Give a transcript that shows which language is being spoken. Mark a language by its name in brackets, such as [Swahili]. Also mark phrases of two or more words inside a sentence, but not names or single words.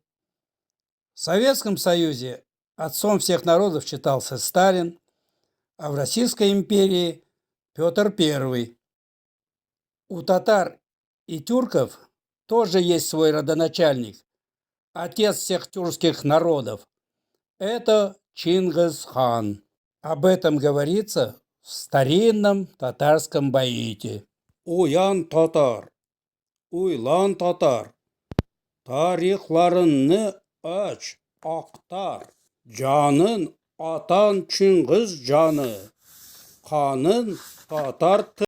[Russian] В Советском Союзе отцом всех народов считался Сталин, а в Российской империи – Петр I. У татар и тюрков тоже есть свой родоначальник, отец всех тюркских народов. Это Чингисхан. Об этом говорится в старинном татарском баите. [Tatar] Уян татар, уйлан татар, тарихларынны ач, актар, жанын атан Чингис жаны, қанын татар